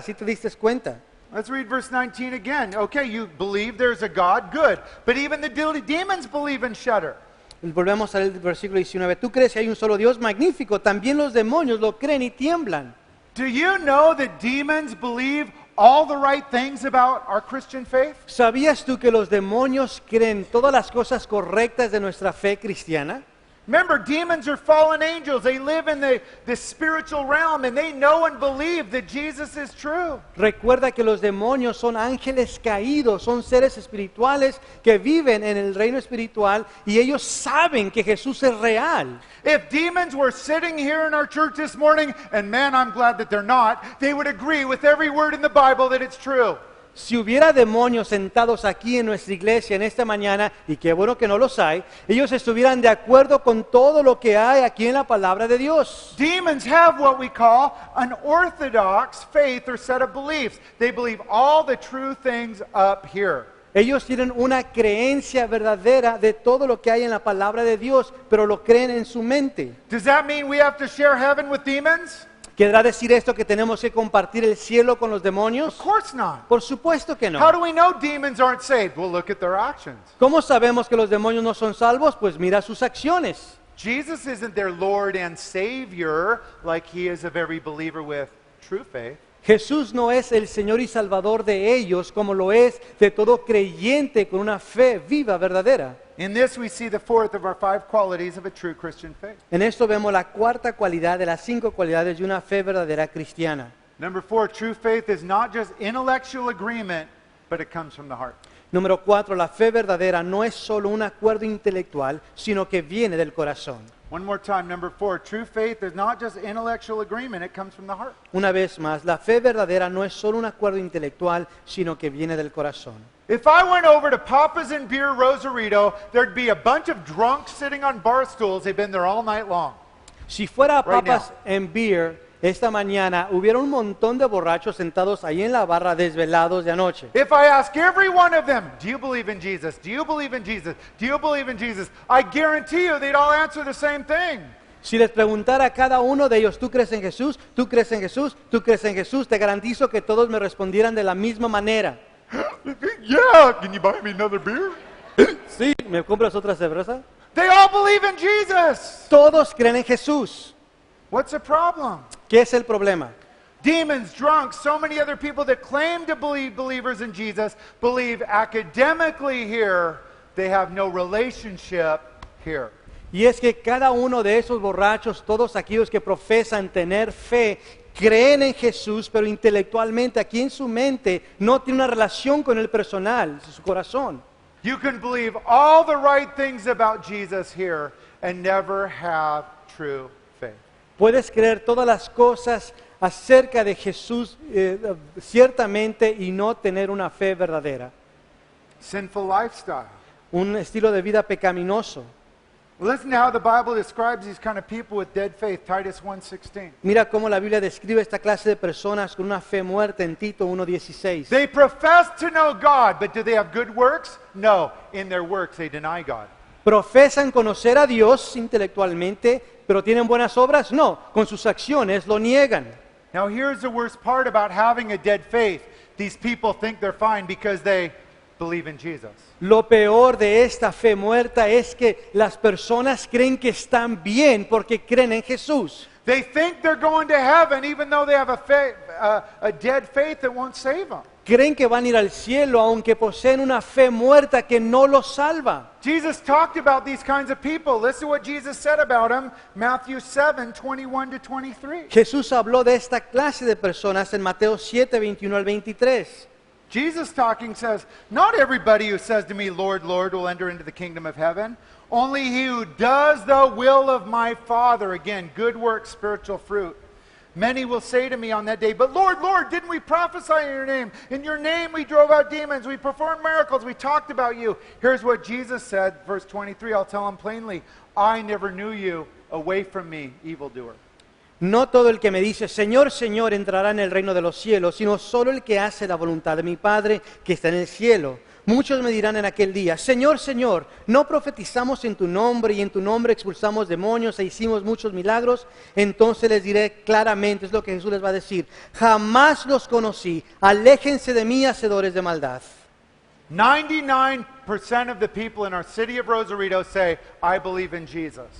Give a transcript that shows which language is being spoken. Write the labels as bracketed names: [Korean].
[Spanish] ¿Sí te diste cuenta? [English] Let's read verse 19 again. Okay, you believe there's a God, good. But even the demons believe and shudder. [Spanish] Volvemos al versículo 19. ¿Tú crees que hay un solo Dios? Magnífico. También los demonios lo creen y tiemblan. [English] Do you know that demons believe all the right things about our Christian faith? [Spanish] ¿Sabías tú que los demonios creen todas las cosas correctas de nuestra fe cristiana? [English] Remember, demons are fallen angels. They live in the spiritual realm, and they know and believe that Jesus is true. [Spanish] Recuerda que los demonios son ángeles caídos, son seres espirituales que viven en el reino espiritual y ellos saben que Jesús es real. [English] If demons were sitting here in our church this morning, and man, I'm glad that they're not, they would agree with every word in the Bible that it's true. [Spanish] Si hubiera demonios sentados aquí en nuestra iglesia en esta mañana, y qué bueno que no los hay, ellos estuvieran de acuerdo con todo lo que hay aquí en la palabra de Dios. [English] Demons have what we call an orthodox faith or set of beliefs. They believe all the true things up here. [Spanish] Ellos tienen una creencia verdadera de todo lo que hay en la palabra de Dios, pero lo creen en su mente. [English] Does that mean we have to share heaven with demons? [Spanish] ¿Querrá decir esto que tenemos que compartir el cielo con los demonios? [English] Of course not. [Spanish] Por supuesto que [English] How [Spanish] no. [English] do we know demons aren't saved? Well, look at their actions. [Spanish] ¿Cómo sabemos que los demonios no son salvos? Pues mira sus acciones. [English] Jesus isn't their Lord and Savior like he is of every believer with true faith. [Spanish] Jesús no es el Señor y Salvador de ellos como lo es de todo creyente con una fe viva, verdadera. [English] In this we see the fourth of our 5 qualities of a true Christian faith. [Spanish] En esto vemos la cuarta cualidad de las 5 cualidades de una fe verdadera cristiana. [English] Number 4, true faith is not just intellectual agreement, but it comes from the heart. [Spanish] Número 4, la fe verdadera no es solo un acuerdo intelectual, sino que viene del corazón. [English] One more time, number 4, true faith is not just intellectual agreement, it comes from the heart. [Spanish] Una vez más, la fe verdadera no es solo un acuerdo intelectual, sino que viene del corazón. [English] If I went over to Papa's and Beer Rosarito, there'd be a bunch of drunks sitting on bar stools. They've been there all night long. [Spanish] Si fuera a [English] Right [Spanish] Papas and Beer esta mañana, hubiera un montón de borrachos sentados ahí en la barra desvelados de anoche. [English] If I ask every one of them, do you believe in Jesus? Do you believe in Jesus? Do you believe in Jesus? I guarantee you they'd all answer the same thing. [Spanish] Si les preguntara a cada uno de ellos, ¿tú crees en Jesús? ¿Tú crees en Jesús? ¿Tú crees en Jesús? Te garantizo que todos me respondieran de la misma manera. [English] Yeah, can you buy me another beer? [Spanish] ¿Sí? ¿Me compras otra cerveza? [English] They all believe in Jesus. [Spanish] Todos creen en Jesús. [English] What's the problem? [Spanish] ¿Qué es el problema? [English] Demons, drunks, so many other people that claim to believe believers in Jesus believe academically here, they have no relationship here. [Spanish] Y es que cada uno de esos borrachos, todos aquellos que profesan tener fe, creen en Jesús, pero intelectualmente aquí en su mente no tiene una relación con el personal, su corazón. [English] You can believe all the right things about Jesus here and never have true faith. [Spanish] Puedes creer todas las cosas acerca de Jesús ciertamente y no tener una fe verdadera. [English] Sinful lifestyle. [Spanish] Un estilo de vida pecaminoso. [English] Listen to how the Bible describes these kind of people with dead faith, Titus 1:16. [Spanish] Mira cómo la Biblia describe esta clase de personas con una fe muerta en Tito 1:16. [English] They profess to know God, but do they have good works? No. In their works they deny God. [Spanish] ¿Profesan conocer a Dios intelectualmente, pero tienen buenas obras? No, con sus acciones lo niegan. [English] Now here's the worst part about having a dead faith. These people think they're fine because they believe in Jesus. [Spanish] Lo peor de esta fe muerta es que las personas creen que están bien porque creen en Jesús. [English] They think they're going to heaven even though they have a dead faith that won't save them. [Spanish] Creen que van a ir al cielo aunque poseen una fe muerta que no los salva. [English] Jesus talked about these kinds of people. Listen to what Jesus said about them, Matthew 7:21-23. [Spanish] Jesús habló de esta clase de personas en Mateo 7, 21 al 23. [English] Jesus talking says, not everybody who says to me, Lord, Lord, will enter into the kingdom of heaven. Only he who does the will of my Father. Again, good work, spiritual fruit. Many will say to me on that day, but Lord, Lord, didn't we prophesy in your name? In your name we drove out demons, we performed miracles, we talked about you. Here's what Jesus said, verse 23, I'll tell him plainly, I never knew you, away from me, evildoer. [Spanish] No todo el que me dice, Señor, Señor, entrará en el reino de los cielos, sino solo el que hace la voluntad de mi Padre que está en el cielo. Muchos me dirán en aquel día, Señor, Señor, ¿no profetizamos en tu nombre y en tu nombre expulsamos demonios e hicimos muchos milagros? Entonces les diré claramente, es lo que Jesús les va a decir, jamás los conocí, aléjense de mí, hacedores de maldad. [English] 99% of the people in our city of Rosarito say, I believe in Jesus.